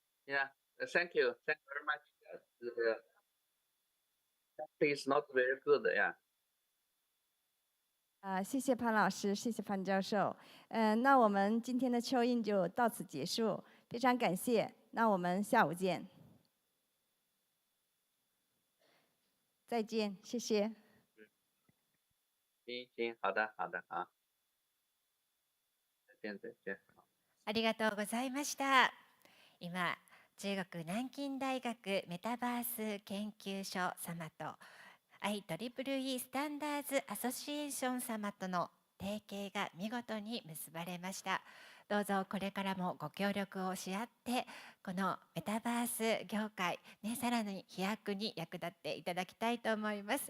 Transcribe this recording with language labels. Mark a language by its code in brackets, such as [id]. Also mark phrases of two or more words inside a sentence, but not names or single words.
[en] Yeah, thank you. Thank you very much. It's not very good. Yeah. [zh] 谢谢潘老师，谢谢潘教授。那我们今天的秋印就到此结束，非常感谢。那我们下午见。再见，谢谢。行，好的，好。再见。 [ja] ありがとうございました。今、中国南京大学メタバース研究所様と IEEE スタンダーズアソシエーション様との提携が見事に結ばれました。どうぞこれからもご協力をし合って、このメタバース業界、さらに飛躍に役立っていただきたいと思います。